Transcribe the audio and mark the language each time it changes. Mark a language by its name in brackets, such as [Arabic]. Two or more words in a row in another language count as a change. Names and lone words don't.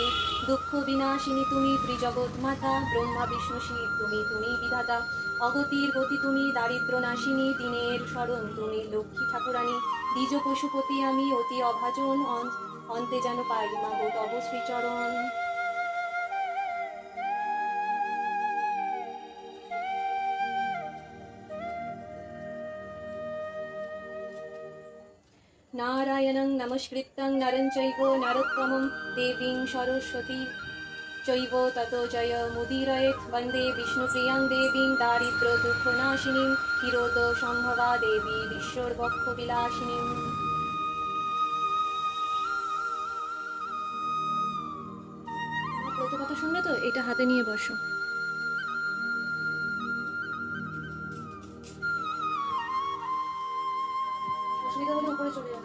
[Bangla] দুঃখ বিনাশিনী তুমি ত্রিজগৎ মাতা, ব্রহ্মা বিষ্ণু শিব তুমি তুমি বিধাতা। অগতির গতি তুমি দারিদ্র নাশিনী, দিনের শরণ তুমি লক্ষ্মী ঠাকুরানী। দ্বিজ পশুপতি আমি অতি অভাজন, অন্তে যেন পাই মাগো তব শ্রীচরণ। [Sanskrit] नारायणं नमस्कृतं नरं चैव नरोत्तमं देवीं सरस्वती चैव ततो जय मुदीरयेत्। वन्दे विष्णुप्रियां देवीं दारिद्र्य दुःखनाशिनीं, क्षीरोदसम्भवा देवी विश्वोर्वक्षविलासिनीं। [Bangla] ব্রত কথা শুনলে তো, এটা হাতে নিয়ে বসো। অসুবিধা হলে উপরে চলে যাবে।